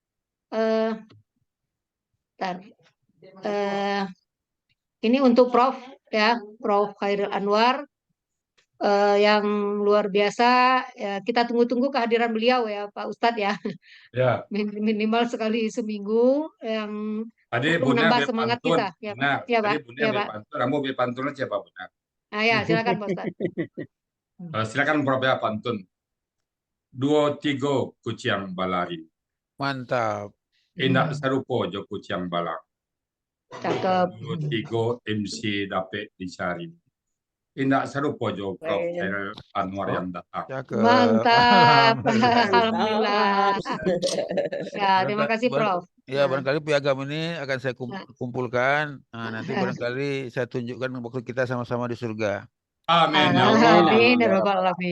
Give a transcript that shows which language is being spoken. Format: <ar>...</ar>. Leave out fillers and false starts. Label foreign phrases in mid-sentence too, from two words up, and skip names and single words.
<id>Ini untuk Prof ya, Prof Khairil Anwar yang luar biasa. Ya, kita tunggu-tunggu kehadiran beliau ya Pak Ustadz ya. Ya. Minimal sekali seminggu yang Tadi untuk Bunda menambah beli semangat pantun. kita. Ya, Benar. ya Pak. Tadi Bunda Ya, beli Pak. pantun. Kamu beli pantun aja Pak Bunda. Nah, ya, silakan Pak Ustadz. Silakan Prof ya pantun. 2, 3</id> <min>kuciang balari.</min> <id>Mantap.</id> <min>Indak serupo jo kuciang balang.</min> <id>Cakep. 2, 3 MC dapat dicari.</id> <min>Indak serupo jo</min> <id>Prof Khairil Anwar yang datang. Mantap. Alhamdulillah. Ya, terima kasih Prof. Ya, barangkali piagam ini akan saya kumpulkan. Nah, nanti barangkali saya tunjukkan waktu kita sama-sama di surga. Amin. Amin. Amin.</id>